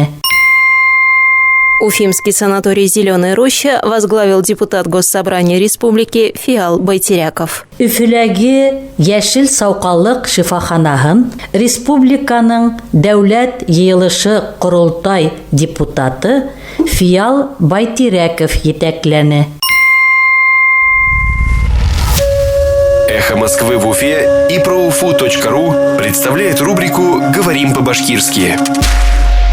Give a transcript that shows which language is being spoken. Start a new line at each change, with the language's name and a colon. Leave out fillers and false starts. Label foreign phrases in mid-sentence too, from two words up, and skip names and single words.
Russian: Уфимский санаторий «Зеленая роща» возглавил депутат Госсобрания Республики Фиал Байтеряков.
Bashkir: Өфөләге яшел саукалык шифаханаһын республиканың дәүләт йыелышы Корылтай депутаты Фиал Байтеряков етәкләне.
Russian: Эхо Москвы в Уфе и ProUFU.ru представляет рубрику «Говорим по-башкирски».